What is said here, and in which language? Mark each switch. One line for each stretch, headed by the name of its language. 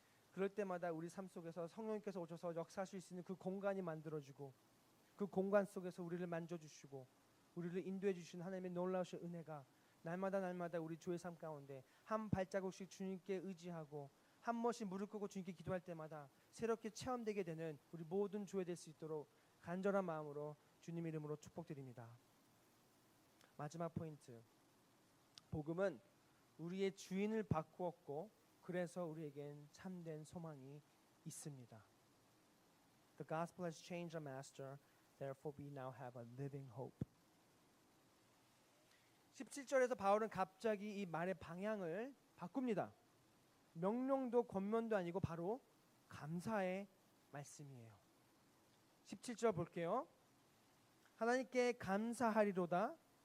Korean: 그럴 때마다 우리 삶 속에서 성령님께서 오셔서 역사하실 수 있는 그 공간이 만들어지고 그 공간 속에서 우리를 만져주시고 우리를 인도해 주시는 하나님의 놀라우신 은혜가 날마다 우리 주의 삶 가운데 한 발자국씩 주님께 의지하고 한 번씩 무릎 꿇고 주님께 기도할 때마다 새롭게 체험되게 되는 우리 모든 주에 될 수 있도록 간절한 마음으로 주님 이름으로 축복드립니다. 마지막 포인트. 복음은 우리의 주인을 바꾸었고 그래서 우리에겐 참된 소망이 있습니다.
English: The gospel has changed our master, therefore we now have a living hope.
Korean: 17절에서 바울은 갑자기 이 말의 방향을 바꿉니다. 명령도 권면도 아니고 바로 감사의 말씀이에요. 17절 볼게요. 하나님께 감사하리로다.